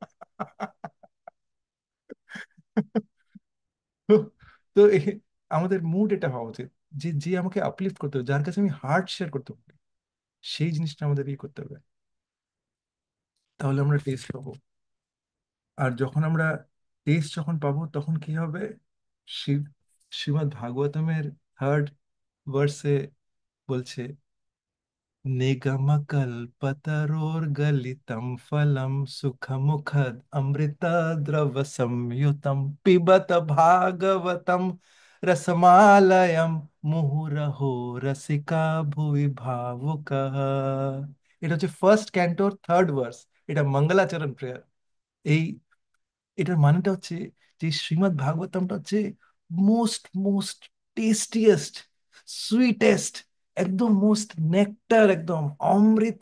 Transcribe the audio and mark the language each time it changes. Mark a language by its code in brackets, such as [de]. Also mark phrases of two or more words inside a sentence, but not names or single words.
[bn] তো তো আমাদের মুড এটা হওয়া উচিত যে যে আমাকে আপলিফট করতে হবে, যার কাছে আমি [en] heart share [bn] করতে পারি, সেই জিনিসটা আমাদের করতে হবে। তাহলে আমরা টেস্ট পাবো। আর যখন আমরা টেস্ট যখন পাবো তখন কি হবে, শিব শ্রীমদ্ ভাগবতমের [en] third verse [bn] বলছে, [sa] निगमकल्पतरोर्गलितं फलं सुखमुखद अमृतद्रव संयुतं पिबत भागवतं रसमालयं मुहुरहो रसिका भुवि भावुकः। [bn] এটা হচ্ছে [en] first canto third verse, [bn] এটা মঙ্গলাচরণ প্রেয়ার। এই এটার মানেটা হচ্ছে যে শ্রীমদ্ ভাগবতমটা হচ্ছে [en] most most tastiest, sweetest, [bn] একদম [en] most nectar, [bn] একদম অমৃত।